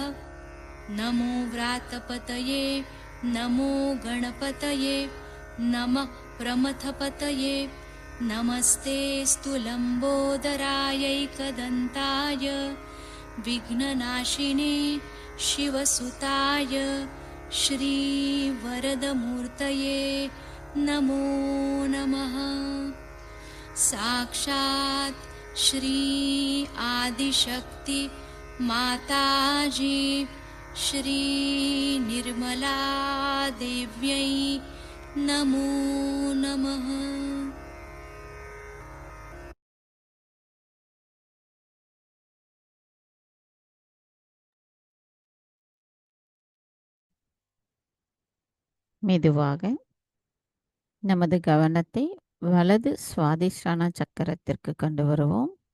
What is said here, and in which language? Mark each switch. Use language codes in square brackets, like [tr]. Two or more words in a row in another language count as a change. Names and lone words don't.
[sa] नमो व्रातपतये नमो गणपतये नमः प्रमथपतये नमस्ते लम्बोदरायैकदन्ताय विघ्ननाशिने शिवसुताय श्रीवरदमूर्तये नमो नमः। साक्षात् श्री आदिशक्ति माताजी श्री निर्मला देव्यै नमो नमः। [ta] மெதுவாக நமது கவனத்தை வலது சுவாதிஷ்டான சக்கரத்திற்கு கொண்டு வருவோம்.